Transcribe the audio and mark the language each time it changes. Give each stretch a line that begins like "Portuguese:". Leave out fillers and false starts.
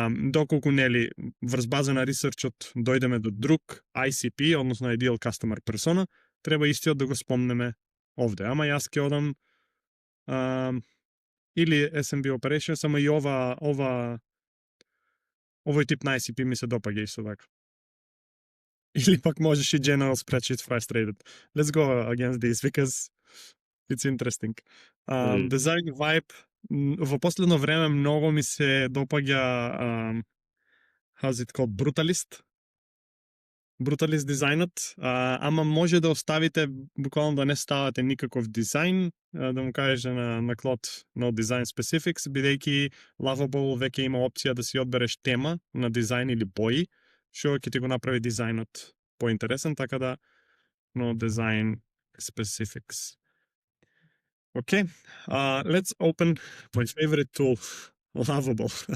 Macedonian: Доколку нели врз база на ресерчот дојдеме до друг ICP, односно Ideal Customer Persona, треба истиот да го спомнеме овде. Ама јас ќе одам или SMB Operations, ама и овој тип на ICP ми се допаѓа исто така. Или пак можеш и General Spreadsheet Frustrated.
English: Let's go against this because it's interesting.
Macedonian: Design vibe, во последно време многу ми се допаѓа
English: how's it called,
Macedonian: Brutalist дизајнот, ама може да оставите, буквално да не ставате никаков дизајн, да му кажете на Клод
English: no design specifics,
Macedonian: бидејќи Lovable веќе има опција да си одбереш тема на дизајн или бои, што ќе ти го направи дизајнот поинтересен, така да no design specifics.
English: Okay, let's open my favorite tool, Lovable.